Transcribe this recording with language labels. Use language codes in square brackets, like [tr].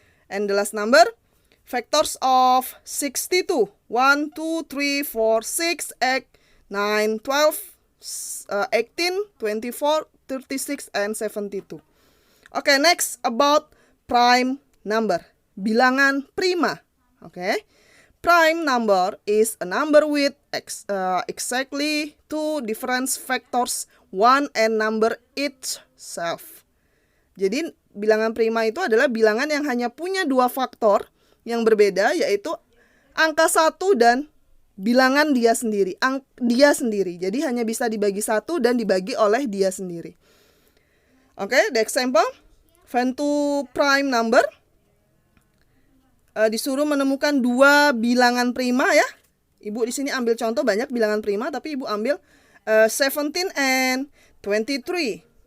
[en] And the last number, factors of 62, 1, 2, 3, 4, 6, 8, 9, 12, 18, 24, 36, and 72. Okay, next about prime number. Bilangan prima. Okay. prime number is a number with exactly two different factors, one and number itself. [id] Jadi bilangan prima itu adalah bilangan yang hanya punya dua faktor yang berbeda, yaitu angka 1 dan bilangan dia sendiri. Jadi hanya bisa dibagi 1 dan dibagi oleh dia sendiri. [en] Okay, the example, find two prime number. [id] Disuruh menemukan dua bilangan prima ya. Ibu di sini ambil contoh banyak bilangan prima, tapi ibu ambil 17 and 23.